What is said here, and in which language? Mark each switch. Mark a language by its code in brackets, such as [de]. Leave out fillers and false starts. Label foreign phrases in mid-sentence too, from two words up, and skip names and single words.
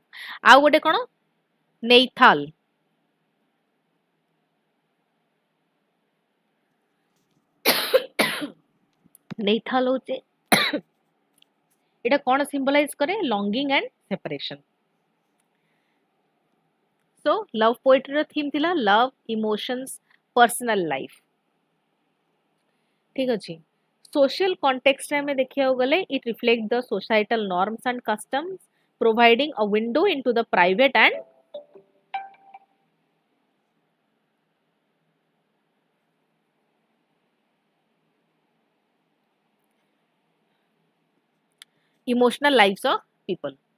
[or] ଆ ଗୋଟେ କୋନ ନେଇଥାଲ ନେଇଥାଲ ହୋଚେ ଏଟା କୋନ ସିମ୍ବଲାଇଜ କରେ [en] longing and separation. so love poetry ro theme thila love emotions personal life. [or] ଠିକ ଅଛି. [en] social context [or] ମେଁ ଦେଖିଆ ଗଲେ [en] it reflect the societal norms and customs providing a window into the private and emotional lives of people.